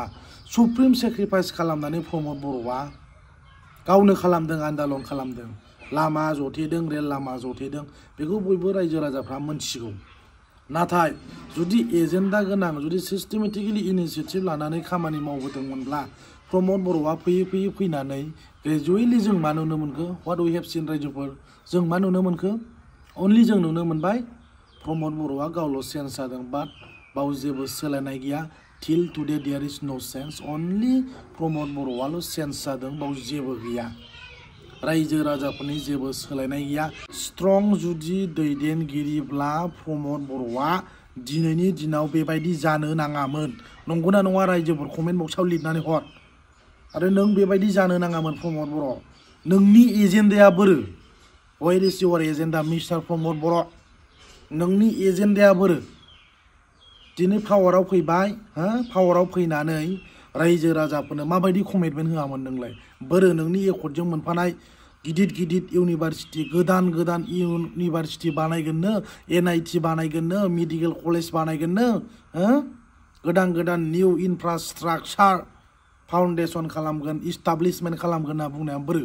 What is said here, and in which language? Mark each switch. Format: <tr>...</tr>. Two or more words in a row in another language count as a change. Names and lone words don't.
<brx>सुप्रिम सेक्रिफाइस खालामनानै प्रमोद बर'आ गावनो खालामदों, आन्दलन खालामदों, लामा जथेदों, रेल लामा जथेदों, बेखौ बयबो रायजो राजाफ्रा मोनथिगौ। नाथाय जुदि एजेन्डा गोनां, जुदि</brx> <en>systematically initiative</en> <brx>लानानै खामानि मावबोदोंमोनब्ला प्रमोद बर'आ फैयै फैनानै ग्रेजुवेटलि जों मा नुनो मोनखो?</brx> <en>what we have seen</en> <brx>रायजोफोर, जों मा नुनो मोनखो? अनलि जों नुनो मोनबाय प्रमोद बर'आ गावल' चेन्ज जादों, बाट बाव जेबो सोलायनाय गैया।</brx> <en>till today there is no change, only प्रमोद बर'आल' चेन्ज जादों, बाव जेबो गैया।</en> <brx>रायजो राजाफोरनि जेबो सोलायनाय गैया। स्ट्रं जुदि दैदेनगिरिब्ला प्रमोद बर'आ दिनैनि दिनाव बेबायदि जानो नाङामोन। नंगौना नङा रायजोफोर?</brx> <en>comment box</en> <brx>लिरनानै हर। आरो नों बेबायदि जानो नाङामोन प्रमोद बर'। नोंनि एजेन्डाया बोरो?</brx> <en>Where is your agenda Mister Pramod Boro'?</en> <brx>नोंनि एजेन्डाया बोरो? दिनै पावाराव फैबाय, पावाराव फैनानै रायजो राजाफोरनो माबायदि कमिटमेन्ट होआमोन नोंलाय? बोरो नोंनि एकर्डजों मोनफानाय गिदिर गिदिर इउनिभारसिटि, गोदान इउनिभारसिटि बानायगोननो, NIT बानायगोननो,</brx> <en>medical college</en> <brx>बानायगोननो, गोदान</brx> <en>new infrastructure foundation</en> <brx>खालामगोन, इस्टाब्लिशमेन्ट खालामगोन होनना बुंनाया बोरो?</brx>